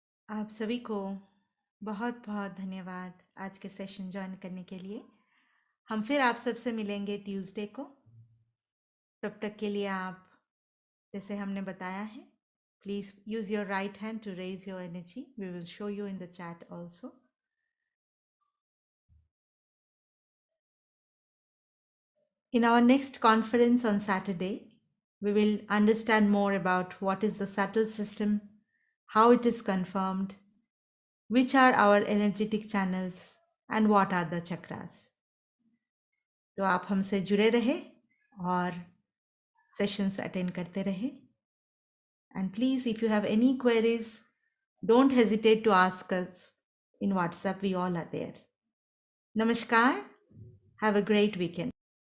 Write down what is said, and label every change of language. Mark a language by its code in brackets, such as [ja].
[hi] आप सभी को बहुत बहुत धन्यवाद आज के सेशन ज्वाइन करने के लिए। हम फिर आप सबसे मिलेंगे ट्यूसडे को। तब तक के लिए आप, जैसे हमने बताया है, [en] Please use your right hand to raise your energy. We will show you in the chat also. In our next conference on Saturday, we will understand more about what is the subtle system, how it is confirmed, which are our energetic channels, and what are the chakras. [hi] तो आप हमसे जुड़े रहे और sessions attend करते रहे. [en] And please, if you have any queries, don't hesitate to ask us in WhatsApp. We all are there. Namaskar. Have a great weekend.